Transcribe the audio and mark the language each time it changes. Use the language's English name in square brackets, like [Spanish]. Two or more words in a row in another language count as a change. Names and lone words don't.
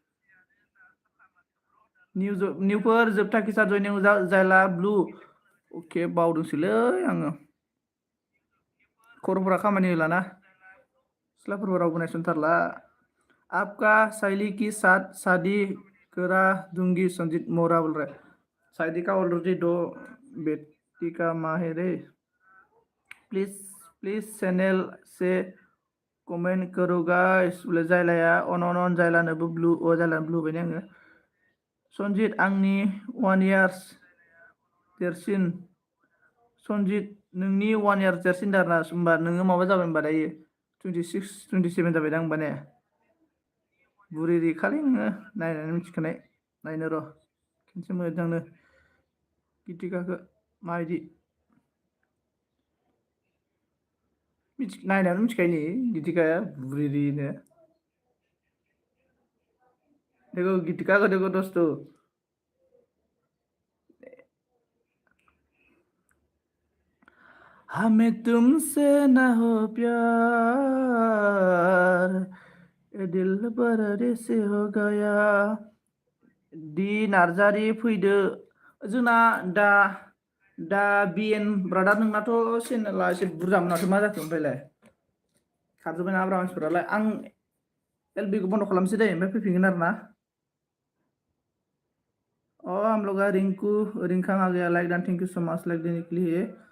[Bodo] निउफोर जोबथा किसार जयनिं जायला ब्लु अके बावदोंसोलै आङो खर'फोरा खामानि होलाना सिख्लाफोरखौ रावबो नायसनथारला [Hindi] आपका सहेली की साथ शादी करा दूंगी संजीत मोरा बोल रहा है शादी का ऑलरेडी 2 बेटी का माँ है रे प्लीज चैनल से कमेंट करो गाइस बोले [Bodo] जायलाया अन जायलानोबो ब्लु जायलानो ब्लु होबाय आङो संजीत आंनि 1 इयार्स देरसिन संजीत नोंनि 1 इयार देरसिन आरोना होमबा नोङो माबा जाबाय होनबा दायो 26 27 जाबाय दां होनबा ने बुरि रिखालै नोङो नायनानै मिथिखानाय नायनो र' खनसे मोजांनो गितिकाखौ माबायदि नायनानै मिथिखायो नै गितिकाया बुरिनो [Hindi] देखो गीतिका को देखो दोस्तों हमें तुमसे ना हो प्यार ये दिल पर ऐसे हो गया [Bodo] डी नार्जारी फैदो जोंना दा दा बिएन ब्रादार नोंनाथ' चेनेला एसे बुरजामोन माथो मा जाखो ओमफ्रायलाय खारजोब्बाय नामाब्रा मानसिफोरालाय आं एलबिखौ बन्द' खालामसै दे ओमफ्राय फैफिनगोन आरो ना [Hindi] हम लोग रिंकू रिंखां आ गया [English] like done thank you so much [Hindi] लाइक देने के लिए